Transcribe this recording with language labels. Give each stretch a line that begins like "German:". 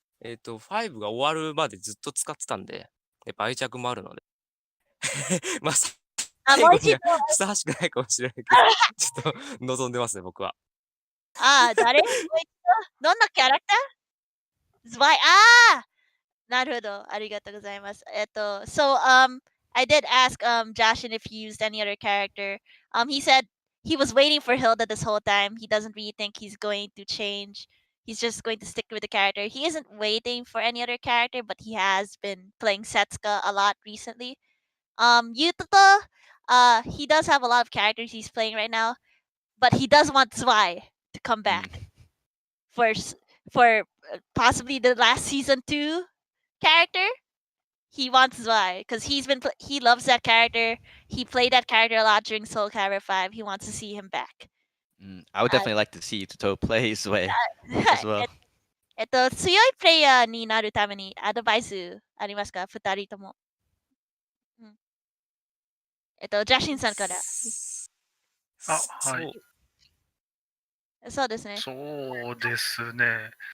Japanese: 5が終わるまでずっと使ってたんで、やっぱ愛着もあるので。まあ、あ、最後にはもう一度。ふさわしくないかもしれないけど、ちょっと望んでますね、僕は。誰もう一度。どんなキャラクター？ズワイ。なるほど。ありがとうございます。
English: So I did ask Jashin if he used any other character. He said he was waiting for Hilda this whole time. He doesn't really think he's going to change. He's just going to stick with the character. He isn't waiting for any other character, but he has been playing Setsuka a lot recently. Yuttoto, he does have a lot of characters he's playing right now, but he does want Zwei to come back for for possibly the last season 2 character. He wants Zwei because he loves that character. He played that character a lot during Soul Calibur 5. He wants to see him back. I would definitely like to see Yuttoto play Sway as well.
Japanese: 強いプレイヤーになるためにアドバイスありますか？二人とも。ジャシンさんから。はい。そうですね。そうですね。